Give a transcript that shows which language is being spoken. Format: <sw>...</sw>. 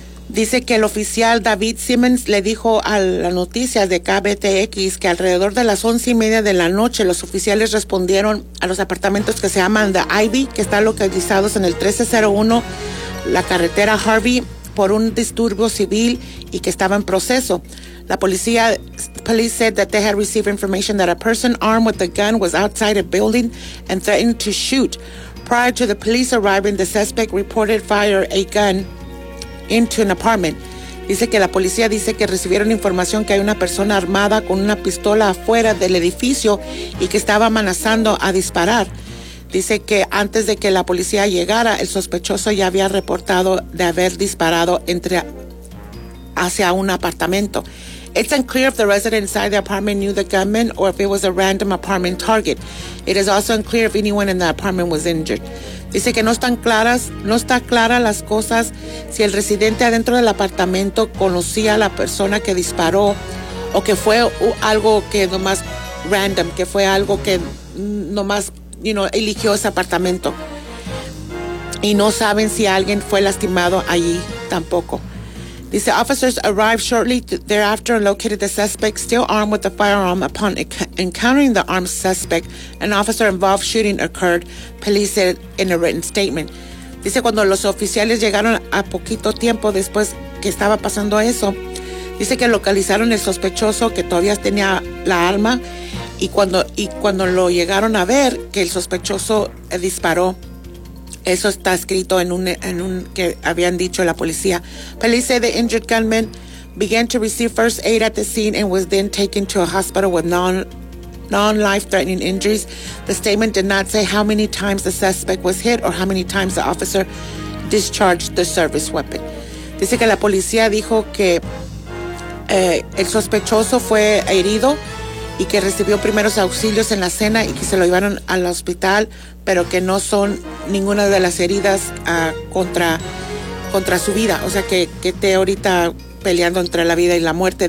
<es>Dice que el oficial David Simmons le dijo a la noticia de KBTX que alrededor de las 11:30 de la noche los oficiales respondieron a los apartamentos que se llaman The Ivy, que están localizados en el 1301, la carretera Harvey, por un disturbio civil y que estaba en proceso. La policía,</es> <en>police said that they had received information that a person armed with a gun was outside a building and threatened to shoot. Prior to the police arriving, the suspect reported fired a gun into an apartment.</en> <es>Dice que la policía dice que recibieron información que hay una persona armada con una pistola afuera del edificio y que estaba amenazando a disparar. Dice que antes de que la policía llegara, el sospechoso ya había reportado de haber disparado hacia un apartamento.</es> <en>It's unclear if the resident inside the apartment knew the gunman or if it was a random apartment target. It is also unclear if anyone in the apartment was injured.</en> <es>Dice que no están claras las cosas si el residente adentro del apartamento conocía a la persona que disparó o que fue algo que nomás random, que fue algo que nomás,</es> <en>you know,</en> <es>eligió ese apartamento. Y no saben si alguien fue lastimado allí tampoco.</es> <en>Dice, officers arrived shortly thereafter and located the suspect still armed with a firearm. Upon encountering the armed suspect, an officer-involved shooting occurred, police said in a written statement.</en> <es>Dice, cuando los oficiales llegaron a poquito tiempo después que estaba pasando eso, dice que localizaron el sospechoso que todavía tenía la arma y cuando lo llegaron a ver, que el sospechoso disparó. Eso está escrito en un que habían dicho la policía.</es> <en>Police say the injured gunman began to receive first aid at the scene and was then taken to a hospital with non-life-threatening injuries. The statement did not say how many times the suspect was hit or how many times the officer discharged the service weapon.</en> <es>Dice que la policía dijo que el sospechoso fue herido y que recibió primeros auxilios en la escena y que se lo llevaron al hospital, pero que no son ninguna de las heridas contra su vida. O sea, que esté ahorita peleando entre la vida y la muerte.</es>